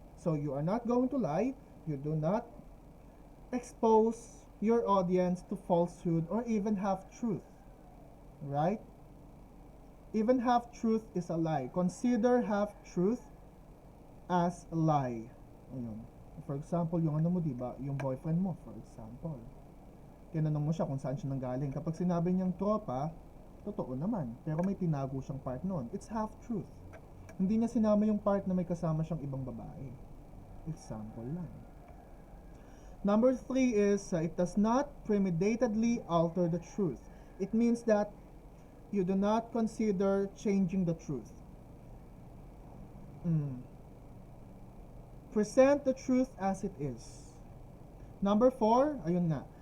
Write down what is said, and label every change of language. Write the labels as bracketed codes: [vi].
[en] So you are not going to lie. You do not expose your audience to falsehood or even half-truth. Right? Even half-truth is a lie. Consider half-truth as a lie. [tl] Ayun. [en] For example, [tl] yung ano mo, diba? Yung boyfriend mo, for example. Tinanong mo siya kung saan siya nanggaling. Kapag sinabi niyang tropa, totoo naman. Pero may tinago siyang part noon. [en] It's half-truth. [tl] Hindi niya sinama yung part na may kasama siyang ibang babae. Example lang. [en] Number 3 is, it does not premeditatedly alter the truth. It means that you do not consider changing the truth. Present the truth as it is. Number 4, [tl] ayun nga.